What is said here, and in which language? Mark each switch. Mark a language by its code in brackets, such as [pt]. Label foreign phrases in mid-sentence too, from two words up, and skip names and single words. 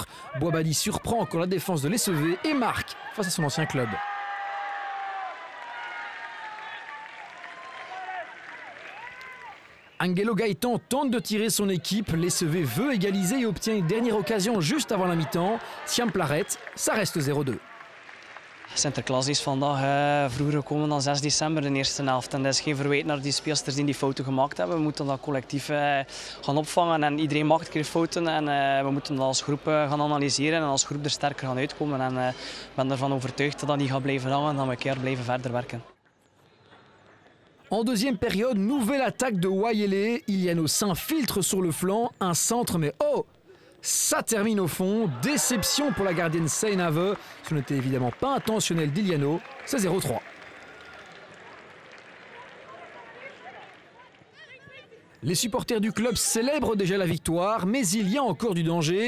[fr] Boabadi surprend encore la défense de l'SEV et marque face à son ancien club. Angelo Gaëtan tente de tirer son équipe, l'SEV veut égaliser et obtient une dernière occasion juste avant la mi-temps. Siam Plaret, ça reste 0-2. [nl] Sinterklaas is vandaag vroeger gekomen dan 6 december de eerste helft. En dat is geen verwijt naar die speelsters die fouten gemaakt hebben. We moeten dat collectief gaan opvangen. En iedereen maakt een keer fouten. En we moeten dat als groep gaan analyseren en als groep er sterker gaan uitkomen. En ik ben ervan overtuigd dat dat niet gaat blijven hangen en dat we een keer blijven verder werken. [fr] En deuxième période, nouvelle attaque de Waelez. Iliano s'infiltre sur le flanc, un centre mais oh! Ça termine au fond, déception pour la gardienne Seinave. Ce n'était évidemment pas intentionnel d'Iliano, c'est 0-3. Les supporters du club célèbrent déjà la victoire, mais il y a encore du danger.